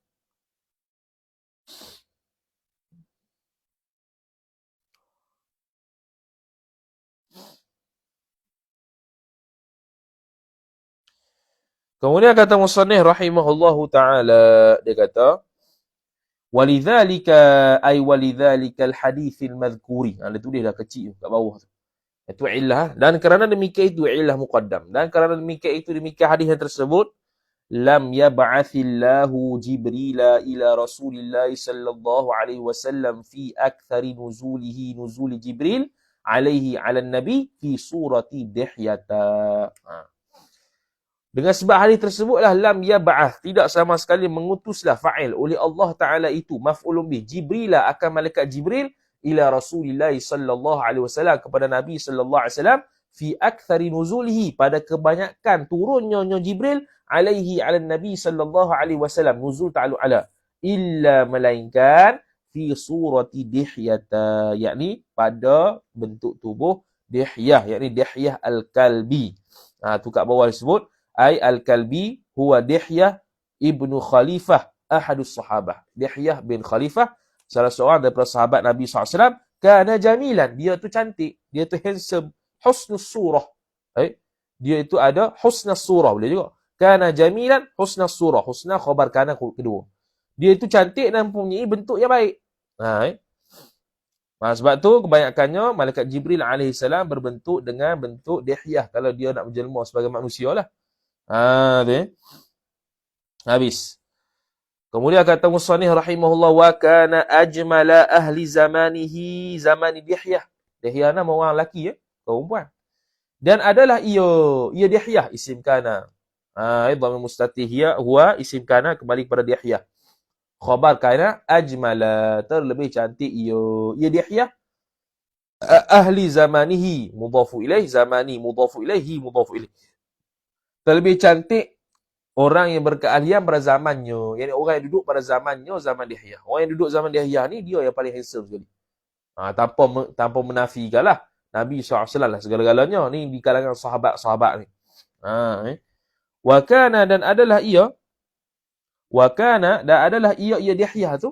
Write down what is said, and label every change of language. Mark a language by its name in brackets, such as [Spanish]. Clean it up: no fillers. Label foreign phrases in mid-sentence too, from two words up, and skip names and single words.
[Malay] Kemudian kata musannif [Arabic] رحمه الله تعالى, [Malay] dia kata [Arabic] ولذلك أي لذلك الحديث المذكور. [Malay] Dia tulis dah kecil kat bawah tu. Itu illah. Dan kerana demikian itu [Arabic] علة مقدم. [Malay] Dan kerana demikian hadis yang tersebut, [Arabic] لم يبعث الله جبريل إلى رسول الله صلى الله عليه وسلم في أكثر نزول جبريل عليه على النبي في صورة دحية. [Malay] Dengan sebab hadis tersebutlah [Arabic] لم يبعث, [Malay] tidak sama sekali mengutuslah fa'il oleh Allah Ta'ala itu [Arabic] مفعول به جبريل, [Malay] akan malaikat Jibril [Arabic] إلى رسول الله صلى الله عليه وسلم, [Malay] kepada Nabi [Arabic] صلى الله عليه وسلم, في أكثر نزوله, [Malay] pada kebanyakan turunnya Jibril [Arabic] عليه على النبي صلى الله عليه وسلم, نزول تعلق على, [Malay] illa melainkan [Arabic] في صورة دحية, [Malay] yakni pada bentuk tubuh Dihyah, yakni Dihyah al-Kalbi. Tu kat bawah disebut [Arabic] أي الكلبي هو دحية ابن خليفة أحد الصحابة. [Malay] Dihyah bin Khalifah, salah seorang daripada sahabat Nabi SAW. [Arabic] كان جميلا, [Malay] dia tu cantik, dia tu handsome, [Arabic] حسن الصورة. [Malay] Dia itu ada [Arabic] حسن الصورة, [Malay] boleh juga. [Arabic] كان جميلا حسن الصورة حسن خبر كان kedua. [Malay] Dia itu cantik dan mempunyai bentuk yang baik. Sebab tu kebanyakannya malaikat Jibril alaihissalam berbentuk dengan bentuk dihyah kalau dia nak berjelma sebagai manusia lah. Habis. Kemudian kata musannif [Arabic] رحمه الله وكان أجمل أهل زمانه زمان دحية. [Malay] Dihyah nama orang lelaki perempuan. Dan adalah ia Dihyah [Arabic] اسم كان. ضمير مستتر هو اسم كان [Malay] kembali kepada Dihyah. [Arabic] خبر كان أجمل [Malay] terlebih cantik ia Dihyah. [Arabic] أهل زمانه مضاف إليه زمان مضاف إليه مضاف إليه. [Malay] Terlebih cantik orang yang berkeahlian pada zamannya. Yang orang yang duduk pada zamannya, zaman Dihyah. Orang yang duduk zaman Dihyah ni, dia yang paling handsome sekali. Tanpa menafikan lah. Nabi SAW lah segala-galanya. Ni di kalangan sahabat-sahabat ni. [Arabic] وكان [Malay] dan adalah ia Dihyah tu.